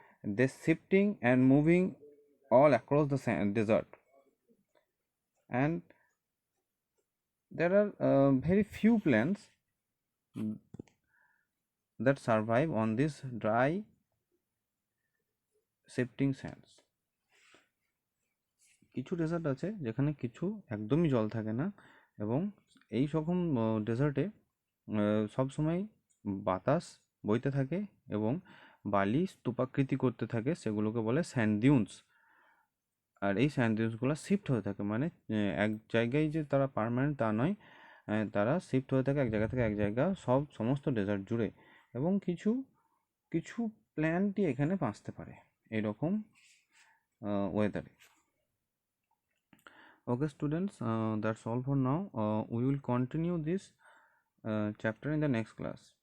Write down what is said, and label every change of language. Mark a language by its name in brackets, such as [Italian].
[English] They shifting and moving all across the desert, and there are very few plants that survive on this dry shifting sands. [Bangla] কিছু dessert আছে যেখানে কিছু একদমই জল থাকে না, এবং এই রকম ডেজার্টে সবসময় বাতাস বইতে থাকে এবং বালি স্তূপাকৃতি করতে থাকে, সেগুলোকে বলে স্যান্ড ডিউনস। আর এই স্যান্ড ডিউনসগুলো শিফট হয়ে থাকে, মানে এক জায়গায় যে তারা পার্মানেন্ট তা নয়, তারা শিফট হয়ে থাকে এক জায়গা থেকে এক জায়গা সমস্ত ডেজার্ট জুড়ে, এবং কিছু কিছু প্ল্যান্টই এখানে বাঁচতে পারে এরকম ওয়েদারে। [English] Okay students, that's all for now. We will continue this chapter in the next class.